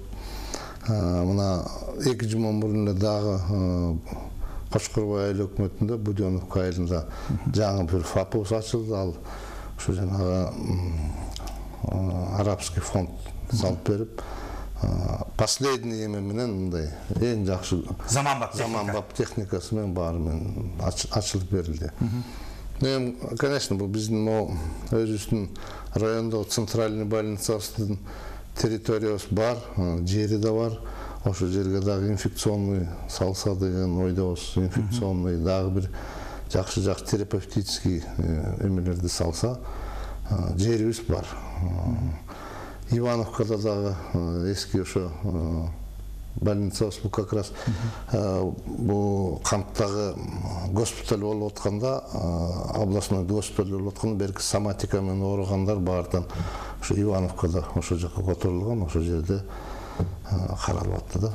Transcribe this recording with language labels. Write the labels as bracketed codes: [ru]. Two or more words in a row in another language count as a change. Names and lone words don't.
[ky] Мына 2 жуман мурун эле дагы Кошкорбай айыл өкмөтүндө Будёновка айылында жаңы бир ФАПыбыз ачылды. Ал ушу жанагы [ru] арабский фонд [ky] салып берип, последний эме менен мындай эң жакшы заманбап техникасы менен баары менен ачылып берилди. [kk] Конечно, бұл біздің өзіміздің районда центральный больницасының территориясы бар, жері де бар. [ky] Ошо жерге дагы инфекционный салса деген ойдобуз. Инфекционный дагы бир жакшы терапевтический эмелерди салса, жерибиз бар. Ивановкада дагы эски ошо больницабыз бул [ru] как раз [ky] бул канттагы госпиталь болуп атканда, [ru] областной госпиталь [ky] болуп атканда берки соматика менен ооругандар баардан ошо Ивановкада ошо жака которулган, ошо жерде каралып атты да.